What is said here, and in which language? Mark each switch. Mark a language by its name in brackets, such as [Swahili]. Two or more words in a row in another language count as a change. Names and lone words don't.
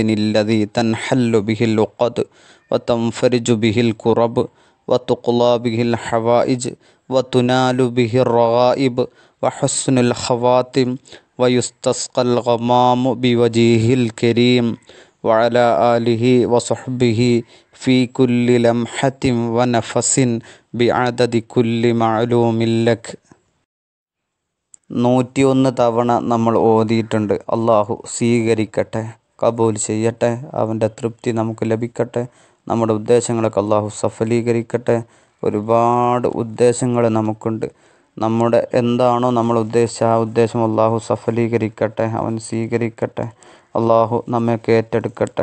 [Arabic] الذي تنحل به العقد وتنفرج به الكرب وتقضى به الحوائج وتنال به الرغائب وحسن الخواتم ويستسقى الغمام بوجهه الكريم وعلى آله وصحبه في كل لمحة ونفس بعدد كل معلوم لك. [Malayalam] 101 തവണ നമ്മൾ ഓതിയിട്ടുണ്ട്. അള്ളാഹു സ്വീകരിക്കട്ടെ, കബൂൽ ചെയ്യട്ടെ, അവൻ്റെ തൃപ്തി നമുക്ക് ലഭിക്കട്ടെ, നമ്മുടെ ഉദ്ദേശങ്ങളൊക്കെ അള്ളാഹു സഫലീകരിക്കട്ടെ. ഒരുപാട് ഉദ്ദേശങ്ങൾ നമുക്കുണ്ട്. നമ്മുടെ എന്താണോ നമ്മൾ ഉദ്ദേശിച്ച ആ ഉദ്ദേശം അള്ളാഹു സഫലീകരിക്കട്ടെ, അവൻ സ്വീകരിക്കട്ടെ, അള്ളാഹു നമ്മയൊക്കെ ഏറ്റെടുക്കട്ടെ.